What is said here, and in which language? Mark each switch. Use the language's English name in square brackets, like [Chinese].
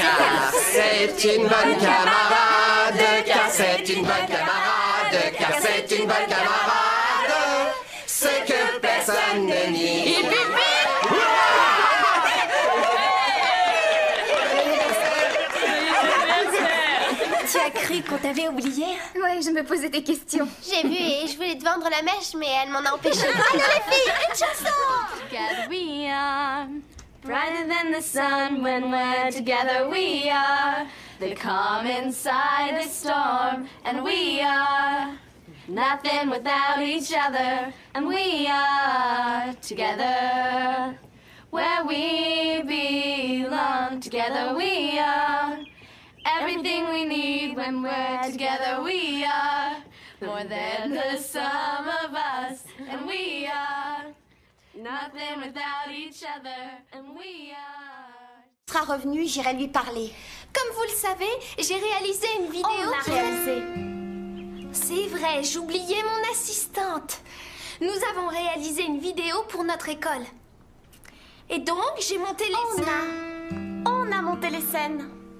[French] Car c'est une bonne camarade, car c'est une bonne camarade, car c'est une bonne camarade, ce que personne ne nie. Tu as cru qu'on t'avait oublié? Ouais, je me posais des questions. J'ai vu et je voulais te vendre la mèche, mais elle m'en a empêché. Allez les filles, une chanson! [English] Together we are brighter than the sun when we're together. We are the calm inside the storm, and we are nothing without each other. And we are together where we belong. Together we are everything we need when we're together. We are more than the sum of us, and we are nothing without each other, and we are. [French] Sera revenu, j'irai lui parler. Comme vous le savez, j'ai réalisé une vidéo. On l'a réalisé. C'est vrai, j'oubliais mon assistante. Nous avons réalisé une vidéo pour notre école. Et donc, j'ai monté les scènes. On a monté les scènes.